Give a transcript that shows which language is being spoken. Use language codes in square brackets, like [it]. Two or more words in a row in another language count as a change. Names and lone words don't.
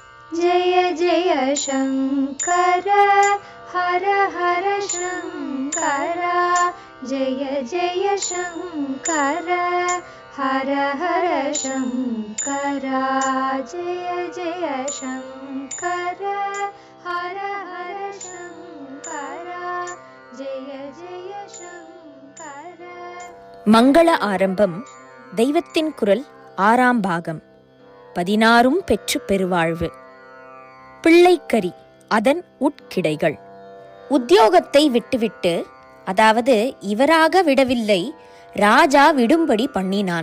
[sa] जय जय शङ्कर हर हर शङ्कर जय जय शङ्कर हर हर शङ्कर जय जय शङ्कर हर हर शङ्कर जय जय शङ्कर. [ta] மங்கள ஆரம்பம் தெய்வத்தின் குரல் 6ஆம் பாகம். 16 பெற்று பெருவாழ்வு. பிள்ளைக்கரி அதன் உட்கிடைகள். உத்தியோகத்தை விட்டுவிட்டு, அதாவது இவராக விடவில்லை, ராஜா விடும்படி பண்ணினான்.